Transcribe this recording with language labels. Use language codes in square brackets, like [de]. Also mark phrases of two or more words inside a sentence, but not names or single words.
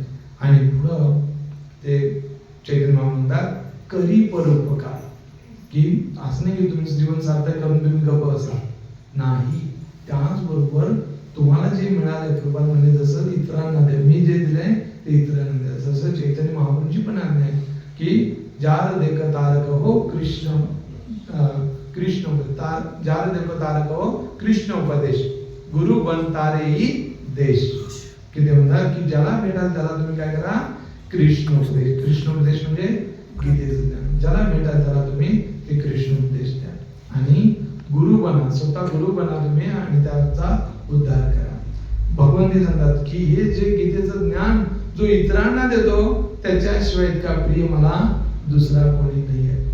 [mr] आणि पुढं ते चैतन्य महाप्रभू म्हणतात करी परोपकार, की असं नाही की तुम्ही जीवन सार्थक करून तुम्ही गप्प बसा, नाही. त्याचबरोबर तुम्हाला जे मिळाले, कृपा म्हणजे जसं इतरांना द्या, मी जे दिलंय ते इतरांना द्या. जसं चैतन्य महाप्रभूंची पण आज्ञा आहे की [bn] যার দেখ তারক হো কৃষ্ণ যার দেখ তারক হো কৃষ্ণ উপদেশ, গুরু বনতারেহী দেশ. [mr] की ते म्हणतात की ज्याला भेटाल त्याला तुम्ही काय करा, कृष्ण उपदेश. कृष्ण उपदेश म्हणजे गीतेचं ज्ञान. ज्याला भेटाल त्याला तुम्ही ते कृष्ण उपदेश द्या. आणि गुरु बना, स्वतः गुरु बना तुम्ही आणि त्याचा उद्धार करा. भगवंती सांगतात की हे जे गीतेचं ज्ञान जो इतरांना देतो त्याच्याशिवाय इतका प्रिय मला दुसरा कोणी नाही आहे.